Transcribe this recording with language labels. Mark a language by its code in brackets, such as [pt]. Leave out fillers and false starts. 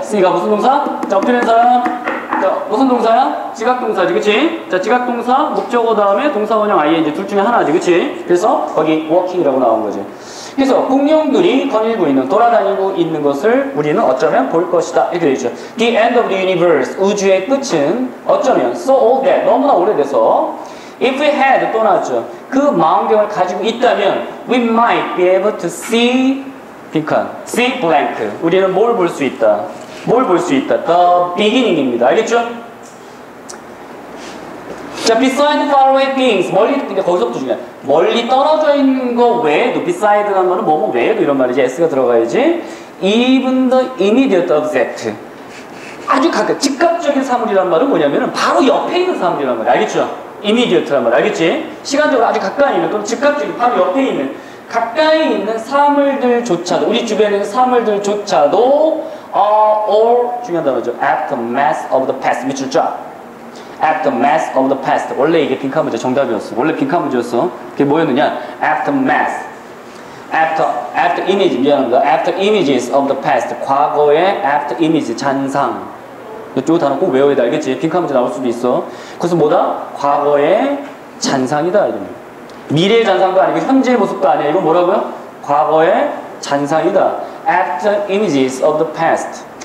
[ko] see가 무슨 동사? 자, 엎드린 사람. 자, 무슨 동사야? 지각동사지, 그치? 자, 지각동사, 목적어 다음에 동사원형 ing 둘 중에 하나지, 그치? 그래서 거기 walking이라고 나온 거지. 그래서 공룡들이 거닐고 있는, 돌아다니고 있는 것을 우리는 어쩌면 볼 것이다. 이렇게 되죠. [en] The end of the universe, [ko] 우주의 끝은 어쩌면 [en] so old that, [ko] 너무나 오래돼서 [en] if we had, [ko] 또 나왔죠. 그 망원경을 가지고 있다면 [en] we might be able to see 빈칸, see blank. [ko] 우리는 뭘 볼 수 있다? 뭘 볼 수 있다? [en] The beginning입니다. [ko] 알겠죠? [en] 자, beside far away things. [ko] 멀리, 근데 거기서부터 중요해. 멀리 떨어져 있는 거 외에도, beside라는 말은 뭐뭐 외에도 이런 말이지. S가 들어가야지. [en] even the immediate object. [ko] 아주 가까이, 즉각적인 사물이란 말은 뭐냐면은 바로 옆에 있는 사물이란 말이야. 알겠죠? immediate란 말 알겠지? 시간적으로 아주 가까이 있는 또는 즉각적인 바로 옆에 있는 가까이 있는 사물들조차도 우리 주변에 있는 사물들조차도 or 중요한 단어죠. [en] aftermath of the past 밑줄 쫙. aftermath of the past. [ko] 원래 이게 빈칸 문제 정답이었어. 원래 빈칸 문제였어. 그게 뭐였느냐? aftermath. [en] after image [ko] 미안합니다. [en] after images of the past. [ko] 과거의 [en] after image [ko] 잔상. 이쪽 단어 꼭 외워야 돼. 알겠지? 빈칸 문제 나올 수도 있어. 그래서 뭐다? 과거의 잔상이다. 이러면. 미래의 잔상도 아니고 현재의 모습도 아니야. 이건 뭐라고요? 과거의 잔상이다. [en] After images of the past.